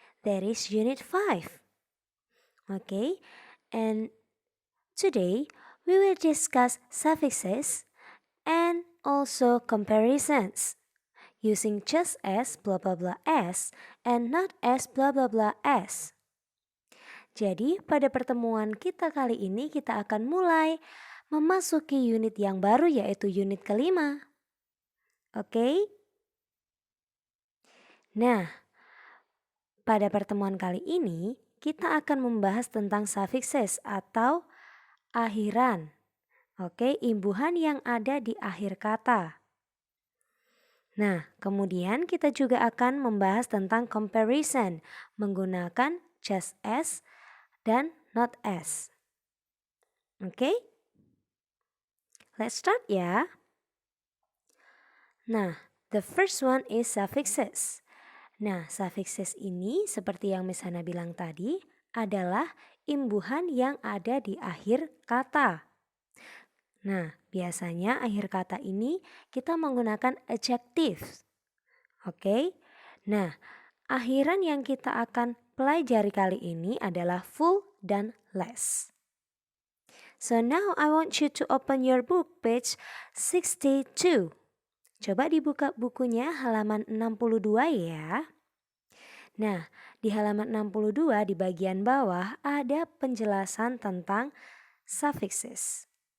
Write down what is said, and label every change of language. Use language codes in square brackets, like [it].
[en] That is Unit 5. Okay, and today we will discuss suffixes and also comparisons using just as blah blah blah as and not as blah blah blah as. [id] Jadi, pada pertemuan kita kali ini kita akan mulai memasuki unit yang baru yaitu unit kelima. Oke? Nah, pada pertemuan kali ini kita akan membahas tentang suffixes atau akhiran. Oke, imbuhan yang ada di akhir kata. Nah, kemudian kita juga akan membahas tentang comparison menggunakan just as dan not as. [en] Oke? Let's start ya. Nah, the first one is suffixes. [id] Nah, suffixes ini seperti yang Miss Hana bilang tadi adalah imbuhan yang ada di akhir kata. Nah, biasanya akhir kata ini kita menggunakan adjective. Oke? Nah, akhiran yang kita akan pelajari kali ini adalah full dan less. [en] So now I want you to open your book page 62. [id] Coba dibuka bukunya halaman 62 ya. Nah, di halaman 62 di bagian bawah ada penjelasan tentang suffixes.